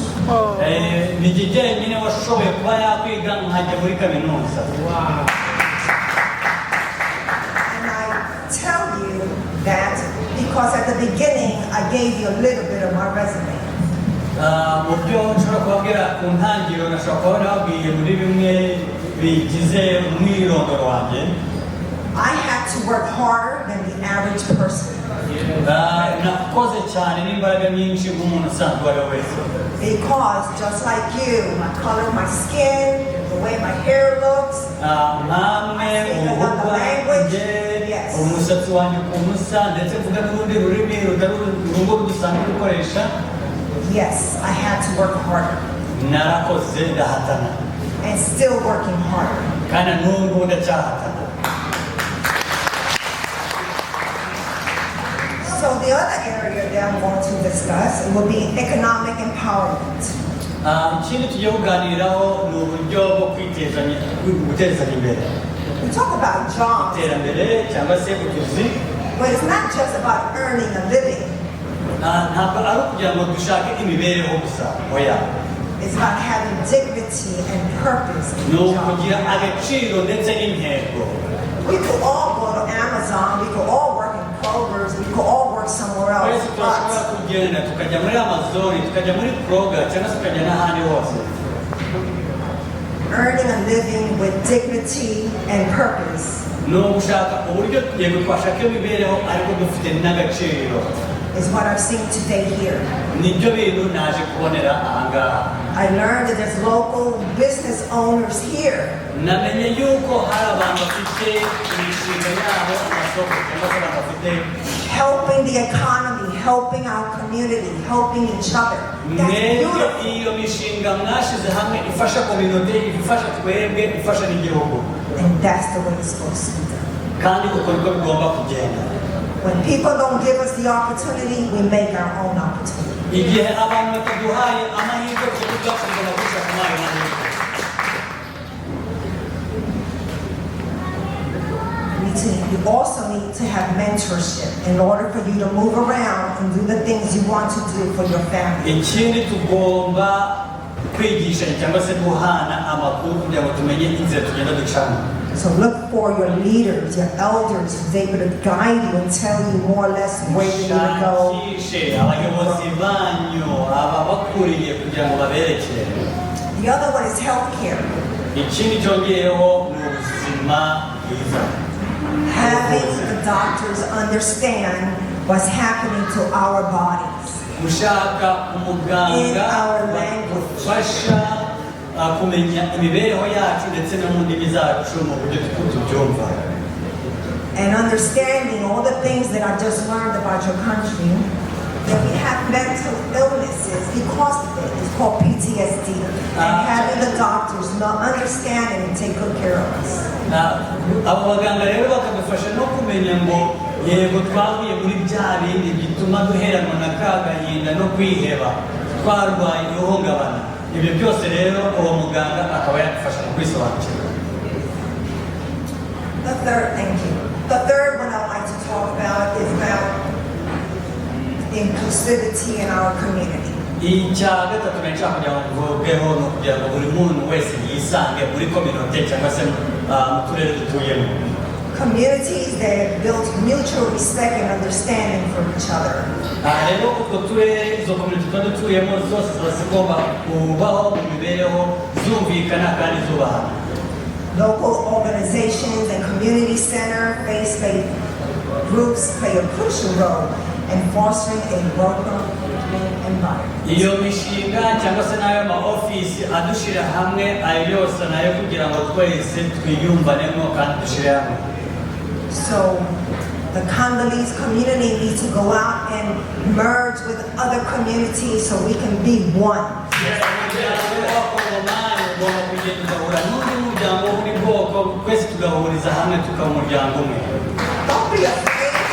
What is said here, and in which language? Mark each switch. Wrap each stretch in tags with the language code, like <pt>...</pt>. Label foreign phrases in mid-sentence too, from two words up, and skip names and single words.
<rw>ni jye jyenyine washoboye kuba yakwiga nkajya muri kaminuza.</rw> <en>And I tell you that because at the beginning I gave you a little bit of my resume.</en> <rw>mu byo nshobora kubabwira ku ntangiriro nashobora kuba nababwiye muri bimwe bigize umwirondoro wanjye.</rw> <en>I had to work harder than the average person.</en> <rw>nakoze cyane n'imbaraga nyinshi nk'umuntu usanzwe uwo ari we wese.</rw> <en>Because just like you, my color of my skin, the way my hair looks,</en> <rw>nkamwe uruhu rwanjye umusatsi wanjye ku musa ndetse mvuga n'urundi rurimi rutari urungo dusanzwe dukoresha.</rw> <en>yes, I had to work harder.</en> <rw>narakoze ndahatana.</rw> <en>And still working harder.</en> <rw>kandi n'ubu ndacyahatana.</rw> <en>So the other area that I'm going to discuss will be economic empowerment.</en> <rw>ikindi tugiye kuganiraho ni uburyo bwo gutezanya imbere.</rw> <en>We talk about jobs,</en> <rw>iterambere cyangwa se utuzi.</rw> <en>but it's not just about earning a living.</en> <rw>ntabwo ari ukugira ngo dushake imibereho gusa oya.</rw> <en>It's about having dignity and purpose in</en> <rw>ni</rw> <en>the job.</en> <rw>ukugira agaciro ndetse n'intego.</rw> <en>We could all go to Amazon, we could all work in Kroger's, we could all work somewhere else.</en> <rw>twese turashobora</rw> <en>But</en> <rw>kugenda tukajya muri Amazon tukajya muri Kroger cyangwa se tukajya n'ahandi hose.</rw> <en>earning a living with dignity and purpose</en> <rw>no gushaka uburyo yego twashaka imibereho ariko dufite n'agaciro</rw> <en>is what I've seen today here.</en> <rw>nibyo bintu naje kubonera ahangaha.</rw> <en>I learned that there's local business owners here</en> <rw>namenye yuko hari abantu bafite imishinga yabo amasoko cyangwa se abantu bafite</rw> <en>helping the economy, helping our community, helping each other. That's beautiful.</en> <rw>iyo mishinga mwashize hamwe ifasha community, ifasha twebwe, ifasha n'igihugu.</rw> <en>And that's the way it's supposed to be done.</en> <rw>kandi uko niko bigomba kugenda.</rw> <en>When people don't give us the opportunity, we make our own opportunity.</en> <rw>igihe abantu bataduhaye amahirwe tuvuga tugomba gushaka amahirwe.</rw> <en>You also need to have mentorship in order for you to move around and do the things you want to do for your family.</en> <rw>ikindi tugomba kwigisha cyangwa se guhana amakuru kugira ngo tumenye inzira tugenda ducamo.</rw> <en>So look for your leaders, your elders, who's able to guide you and tell you more or less where you need to go.</en> <rw>shakishe abayobozi banyu ababakuriye kugira ngo baberekere.</rw> <en>The other one is healthcare.</en> <rw>ikindi cyongeyeho ni ubuzima bwiza.</rw> <en>Having the doctors understand what's happening to our bodies.</en> <rw>gushaka umuganga ufasha kumenya imibereho yacu ndetse no mu ndimi zacu mu buryo tubyumva.</rw> <en>And understanding all the things that I just learned about your country, that we have mental illnesses because of it. It's called PTSD. And having the doctors not understanding and take good care of us.</en> <rw>abo baganga rero bakadufasha no kumenya ngo yego twavuye muri bya bindi bituma duheranwa na kagahinda no kwiheba twarwaye ihungabana. ibyo byose rero uwo muganga akaba yadufasha mu kwisobanukirwa.</rw> <en>The third one I'd like to talk about is about inclusivity in our community.</en> <rw>icya gatatu nashaka kugira ngo mvugeho ni ukugira ngo buri muntu wese yisange muri kominote cyangwa se mu turere dutuyemo.</rw> <en>Communities that build mutual respect and understanding for each other.</en> <rw>rero utwo turere izo kominote tuba dutuyemo zose ziba zigomba kubaho mu mibereho zumvikana kandi zubahana.</rw> <en>Local organizations and community center faith-based groups play a crucial role in fostering a welcoming environment.</en> <rw>iyo mishinga cyangwa se n'ayo ma office adushyira hamwe ayo yose nayo kugira ngo twese twiyumvanemo kandi dushyire hamwe.</rw> <en>So the Congolese community needs to go out and merge with other communities so we can be one. Don't be afraid.</en>